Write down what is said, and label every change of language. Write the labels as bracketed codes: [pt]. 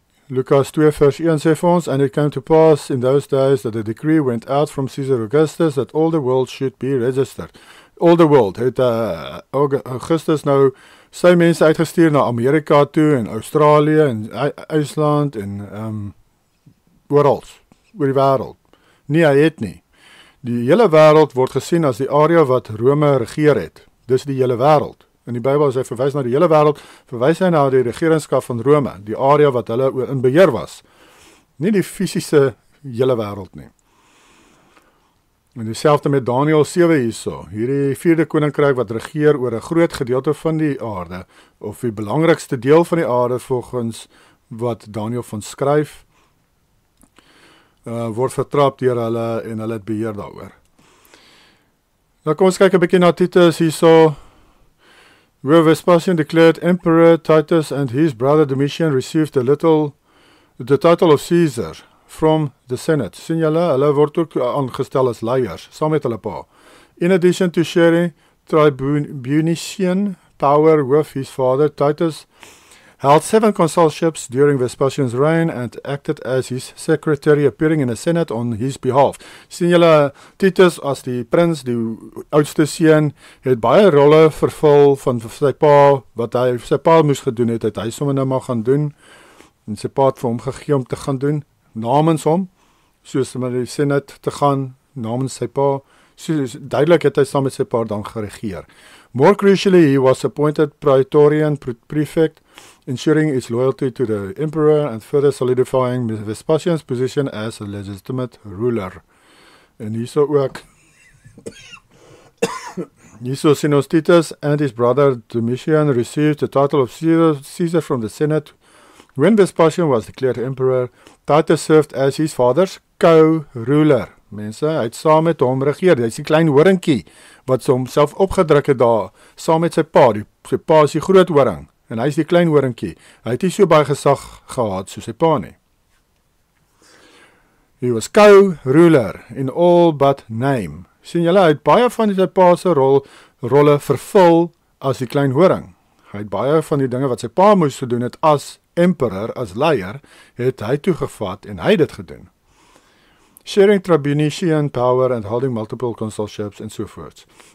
[af] Lukas 2 vers 1 sê vir ons, [en] and it came to pass in those days that a decree went out from Caesar Augustus that all the world should be registered. All the world, [af] het Augustus nou sy mense uitgestuur na Amerika toe en Australië en IJsland en oor die wêreld. Nee, hy het nie. Die hele wêreld word gesien as die area wat Rome regeer het. Dis die hele wêreld. In die Bybel as hy verwys na die hele wêreld, verwys hy na die regeringskap van Rome, die area wat hulle in beheer was. Nie die fisiese hele wêreld nie. En dieselfde met Daniël 7 hierso. Hierdie 4de koninkryk wat regeer oor 'n groot gedeelte van die aarde, of die belangrikste deel van die aarde volgens wat Daniël van skryf, word vertrap deur hulle en hulle het beheer daaroor. Nou kom ons kyk 'n bietjie na Titus hierso. [en] Where Vespasian declared Emperor Titus and his brother Domitian received the title of Caesar from the Senate. [af] Sien julle, hulle word ook aangestel as leiers, saam met hulle pa. [en] In addition to sharing tribunician power with his father, Titus held 7 consulships during Vespasian's reign and acted as his secretary, appearing in the Senate on his behalf. [af] Sien julle, Titus as die prins, die oudste seun, het baie rolle vervul van sy pa, wat hy sy pa moes gedoen het hy sommer nou maar gaan doen, en sy pa het vir hom gegee om te gaan doen, namens hom, soos met die Senate te gaan, namens sy pa, soos duidelik het hy saam met sy pa dan geregeer. [en] More crucially, he was appointed Praetorian Prefect, ensuring his loyalty to the emperor and further solidifying Vespasian's position as a legitimate ruler. [af] En hierso ook, hierso sien ons [en] Titus and his brother Domitian received the title of Caesar from the Senate. When Vespasian was declared emperor, Titus served as his father's co-ruler. [af] Mense, hy het saam met hom regeer. Hy is die klein horingkie wat homself opgedruk het daar, saam met sy pa. Sy pa is die groot horing en hy is die klein horingkie. Hy het nie so baie gesag gehad soos sy pa nie. [en] He was co-ruler in all but name. [af] Sien julle, hy het baie van sy pa se rolle vervul as die klein horing. Hy het baie van die dinge wat sy pa moes gedoen het as emperor, as leier, het hy toegevat en hy het dit gedoen. [en] Sharing tribunician power and holding multiple consulships and so forth.